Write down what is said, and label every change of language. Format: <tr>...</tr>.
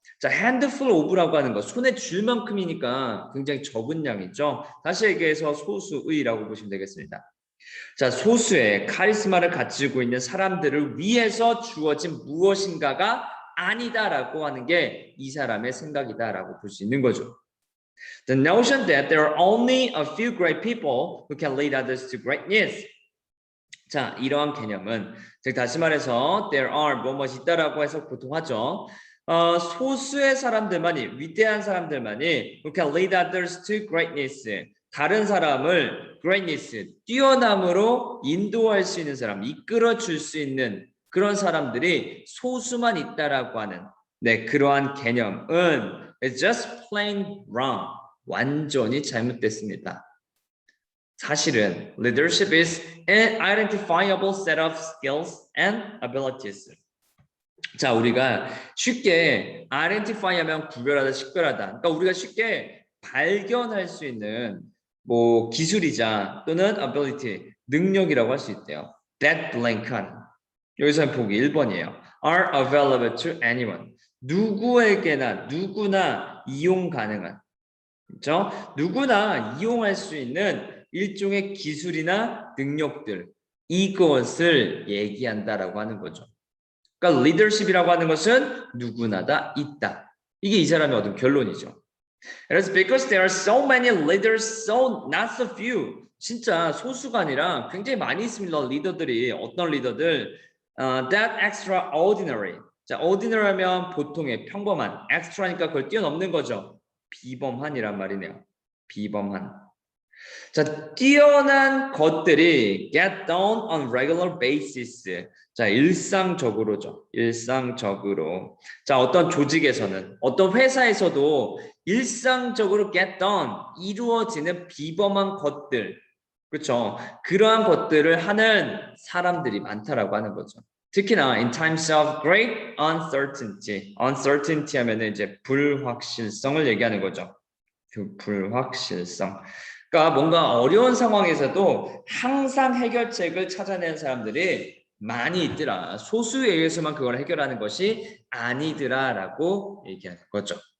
<ko>자, handful of라고 하는 거 손에 쥘 만큼이니까 굉장히 적은 양이죠. 다시 얘기해서 소수의라고 보시면 되겠습니다. 자, 소수의 카리스마를 가지고 있는 사람들을 위해서 주어진 무엇인가가 아니다라고 하는 게 이 사람의 생각이다라고 볼 수 있는 거죠.</ko> <en>The notion that there are only a few great people who can lead others to greatness.</en> <ko>자, 이러한 개념은 즉 다시 말해서</ko> <en>there are</en> <ko>뭐뭐이 있다라고 해서 보통 하죠. 소수의 사람들만이 위대한 사람들만이</ko> <en>who can lead others to greatness.</en> <ko>다른 사람을 greatness, 뛰어남으로 인도할 수 있는 사람, 이끌어 줄 수 있는 그런 사람들이 소수만 있다라고 하는 네, 그러한 개념은</ko> <en>it's just plain wrong.</en> <ko>완전히 잘못됐습니다. 사실은</ko> <en>leadership is an identifiable set of skills and abilities.</en> <ko>자, 우리가 쉽게 identify 하면 구별하다, 식별하다. 그러니까 우리가 쉽게 발견할 수 있는 뭐 기술이자 또는 ability, 능력이라고 할 수 있대요.</ko> <en>That blank</en> <ko>하는. 여기서 보기 1번이에요.</ko> <en>are available to anyone.</en> <ko>누구에게나 누구나 이용 가능한. 그렇죠? 누구나 이용할 수 있는 일종의 기술이나 능력들. 이것을 얘기한다라고 하는 거죠. 그러니까 리더십이라고 하는 것은 누구나 다 있다. 이게 이 사람의 얻은 결론이죠.</ko> <en>It's because there are so many leaders, so not so few.</en> <ko>진짜 소수가 아니라 굉장히 많이 있습니다. 리더들이 어떤 리더들</ko> <en>that extraordinary.</en> <ko>자, ordinary 하면 보통의 평범한, extra니까 그걸 뛰어넘는 거죠. 비범한이란 말이네요. 비범한. 자, 뛰어난 것들이</ko> <en>get done on regular basis.</en> <ko>자, 일상적으로죠. 일상적으로. 자, 어떤 조직에서는, 어떤 회사에서도 일상적으로</ko> <en>get done,</en> <ko>이루어지는 비범한 것들. 그렇죠. 그러한 것들을 하는 사람들이 많다라고 하는 거죠. 특히나</ko> <en>in times of great uncertainty.</en> <ko>uncertainty 하면은 이제 불확실성을 얘기하는 거죠. 그 불확실성. 그러니까 뭔가 어려운 상황에서도 항상 해결책을 찾아내는 사람들이 많이 있더라. 소수에 의해서만 그걸 해결하는 것이 아니더라라고 얘기하는 거죠.</ko>